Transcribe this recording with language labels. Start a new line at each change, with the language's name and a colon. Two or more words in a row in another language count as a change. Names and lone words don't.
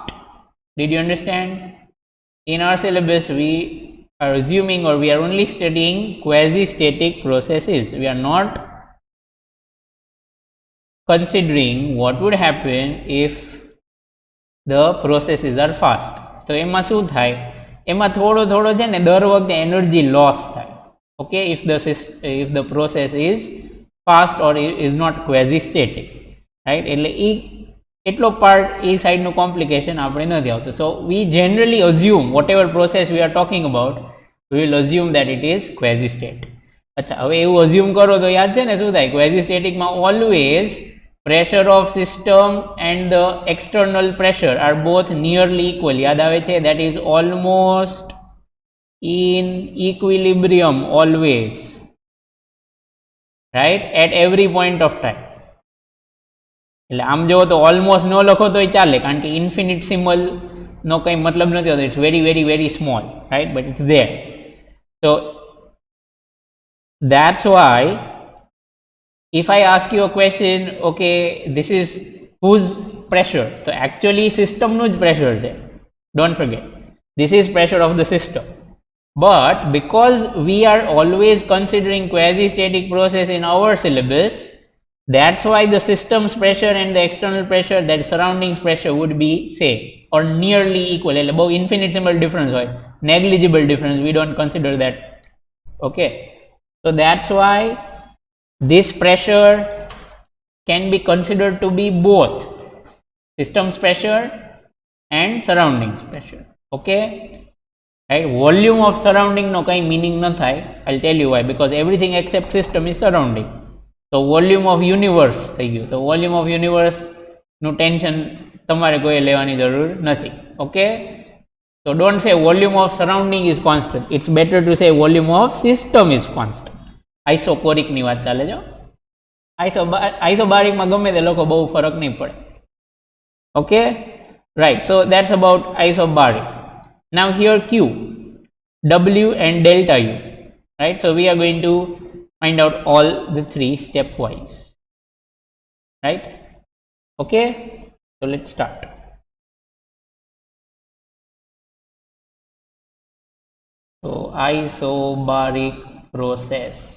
English: Did you understand? In our syllabus, we are assuming, or we are only studying quasi-static processes. We are not considering what would happen if the processes are fast.
Gujarati: તો એમાં શું થાય? એમાં થોડો છે ને દર વખતે
English: energy loss
Gujarati: થાય.
English: ઓકે, if the process is fast or is not quasi static, right?
Gujarati: એટલે એટલો પાર્ટ એ સાઈડનું કોમ્પ્લિકેશન આપણે નથી આવતું.
English: so we generally assume whatever process we are talking about, we will assume that it is quasi state.
Gujarati: અચ્છા, હવે એવું અઝ્યુમ કરો તો યાદ છે ને શું થાય?
English: quasi staticમાં always pressure of system and the external pressure are both nearly equal.
Gujarati: યાદ આવે છે?
English: that is almost in equilibrium, always, right, at every point of time.
Gujarati: એટલે આમ જો તો ઓલમોસ્ટ ન લખો તોય ચાલે, કારણ કે ઇન્ફિનિટસિમલ નો કંઈ મતલબ નથી હોતો.
English: it's very very very small, right, but it's there. So that's why if I ask you a question, okay, this is whose pressure? So actually
Gujarati: system no pressure છે.
English: Don't forget, this is pressure of the system. But because we are always considering quasi-static process in our syllabus, that's why the system's pressure and the external pressure, that surroundings pressure, would be same or nearly equal.
Gujarati: એટલે બહુ
English: infinitesimal difference
Gujarati: હોય,
English: negligible difference, we don't consider that. Okay, so that's why this pressure can be considered to be both system's pressure and surroundings pressure. Okay, right? Volume of surrounding
Gujarati: no kai meaning na thai.
English: I'll tell you why. Because everything except system is surrounding. So volume of universe
Gujarati: થઈ ગયું. તો
English: volume of universe
Gujarati: નું ટેન્શન તમારે કોઈ લેવાની જરૂર નથી.
English: Okay, so don't say volume of surrounding is constant. It's better to say volume of system is constant.
Gujarati: આઇસોકોરિક ની વાત ચાલે જો. આઇસોબારિકમાં ગમે તે લોકો બહુ ફરક નહીં પડે.
English: okay, right. so that's about isobaric. now here Q, W and delta U, right? So we are going to find out all the three stepwise, right? Okay, so let's start. So isobaric process.